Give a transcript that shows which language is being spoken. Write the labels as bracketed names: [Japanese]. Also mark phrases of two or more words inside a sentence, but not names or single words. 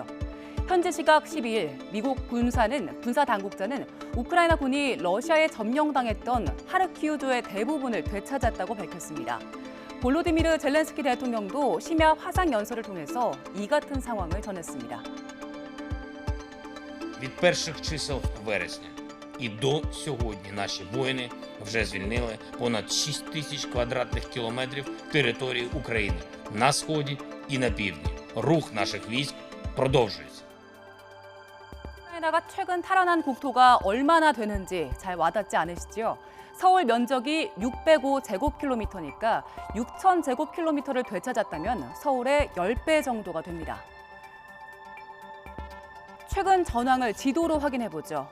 [Korean] 현지 시각 12일 미국 군사 당국자는 우크라이나 군이 러시아에 점령당했던 하르키우주의 대부분을 되찾았다고 밝혔습니다. 볼로디미르 젤렌스키 대통령도 심야 화상 연설을 통해서 이 같은 상황을 전했습니다. [Ukrainian] Від перших чисел вересня і до сьогодні наші воїни вже звільнили понад 6 тисяч квадратних кілометрів території України на сході і на півдні. Рух наших військ продовжується. [Korean] 우크라이나가 최근 탈환한 국토가 얼마나 되는지 잘 와닿지 않으시죠? 서울 면적이 605제곱킬로미터니까 6,000제곱킬로미터를 되찾았다면 서울의 10배 정도가 됩니다. 최근 전황을 지도로 확인해보죠.